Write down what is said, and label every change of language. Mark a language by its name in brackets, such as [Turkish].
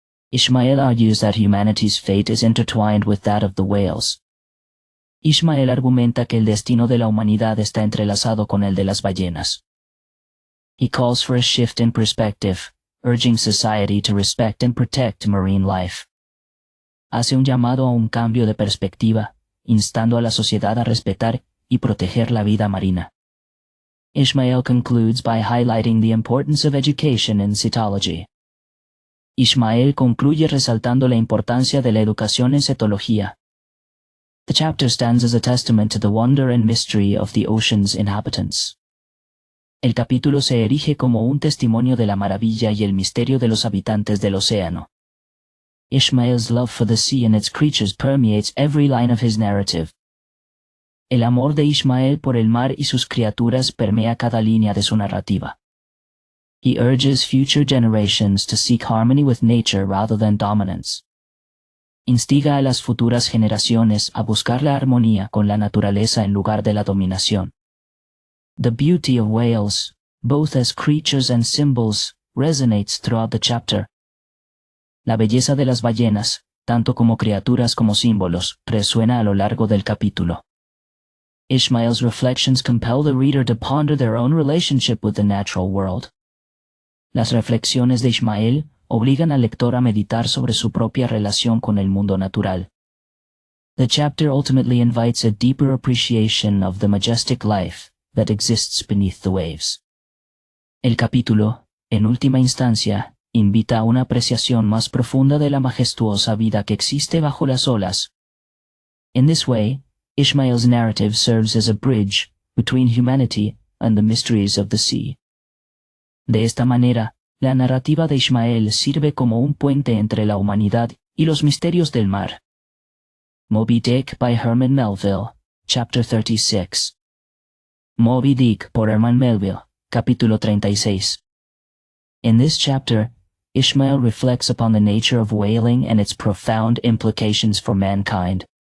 [English] Ishmael argues that humanity's fate is intertwined with that of the whales. [Spanish] Ishmael argumenta que el destino de la humanidad está entrelazado con el de las ballenas. [English] He calls for a shift in perspective, urging society to respect and protect marine life. [Spanish] Hace un llamado a un cambio de perspectiva, instando a la sociedad a respetar y proteger la vida marina. [English] Ishmael concludes by highlighting the importance of education in cetology. [Spanish] Ishmael concluye resaltando la importancia de la educación en cetología. [English] The chapter stands as a testament to the wonder and mystery of the ocean's inhabitants. [Spanish] El capítulo se erige como un testimonio de la maravilla y el misterio de los habitantes del océano. [English] Ishmael's love for the sea and its creatures permeates every line of his narrative. [Spanish] El amor de Ishmael por el mar y sus criaturas permea cada línea de su narrativa. [English] He urges future generations to seek harmony with nature rather than dominance. [Spanish] Instiga a las futuras generaciones a buscar la armonía con la naturaleza en lugar de la dominación. [English] The beauty of whales, both as creatures and symbols, resonates throughout the chapter. [Spanish] La belleza de las ballenas, tanto como criaturas como símbolos, resuena a lo largo del capítulo. [English] Ishmael's reflections compel the reader to ponder their own relationship with the natural world. [Spanish] Las reflexiones de Ishmael obligan al lector a meditar sobre su propia relación con el mundo natural. [English] The chapter ultimately invites a deeper appreciation of the majestic life that exists beneath the waves. [Spanish] El capítulo, en última instancia, invita a una apreciación más profunda de la majestuosa vida que existe bajo las olas. [English] In this way, Ishmael's narrative serves as a bridge between humanity and the mysteries of the sea. [Spanish] De esta manera, la narrativa de Ishmael sirve como un puente entre la humanidad y los misterios del mar. [English] Moby Dick by Herman Melville, Chapter 36. [Spanish] Moby Dick por Herman Melville, Capítulo 36. [English] In this chapter, Ishmael reflects upon the nature of whaling and its profound implications for mankind.